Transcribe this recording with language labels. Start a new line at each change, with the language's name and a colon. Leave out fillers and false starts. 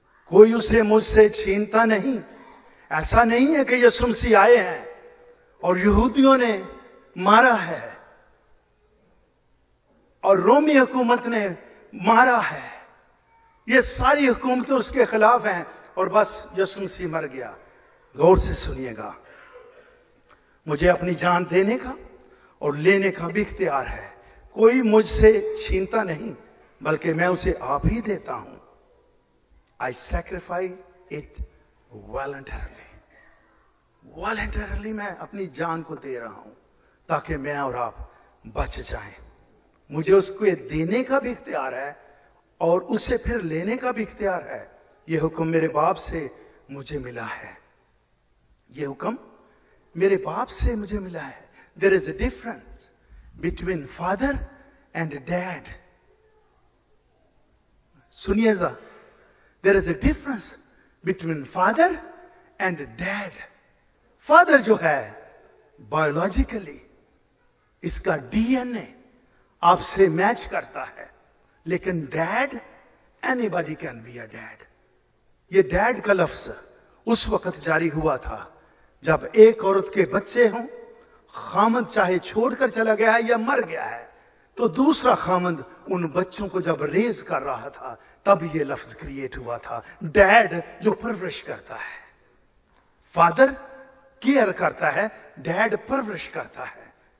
Hindi: कोई उसे मुझसे छीनता नहीं। ऐसा नहीं है कि यीशु मसीह आए हैं और यहूदियों ने मारा है और रोमी हुकूमत ने मारा है, ये सारी हुकूमतें उसके खिलाफ हैं और बस यीशु मसीह मर गया। गौर से सुनिएगा, मुझे अपनी जान देने का और लेने का भी इख्तियार है। कोई मुझसे छीनता नहीं, बल्कि मैं उसे आप ही देता हूं।
English: I sacrifice it voluntarily.
Hindi: Voluntarily मैं अपनी जान को दे रहा हूं, ताकि मैं और आप बच जाएं। मुझे उसको देने का भी इख्तियार है और उसे फिर लेने का भी इख्तियार है। यह हुक्म मेरे बाप से मुझे मिला है। यह हुक्म मेरे बाप से मुझे मिला है।
English: There is a difference between father and dad.
Hindi: सुनिएगा,
English: there is a difference between father and dad. Father जो है biologically
Hindi: इसका DNA आपसे मैच करता है, लेकिन
English: dad, anybody can be a dad.
Hindi: ये dad का लफ्ज उस वक्त जारी हुआ था जब एक औरत के बच्चे हों, खामद चाहे छोड़कर चला गया है या मर गया है, तो दूसरा खामद उन बच्चों को जब रेज कर रहा था, तब ये लफ्ज क्रिएट हुआ था। डैड जो परवरिश करता है, फादर केयर करता है, डैड परवरिश करता है।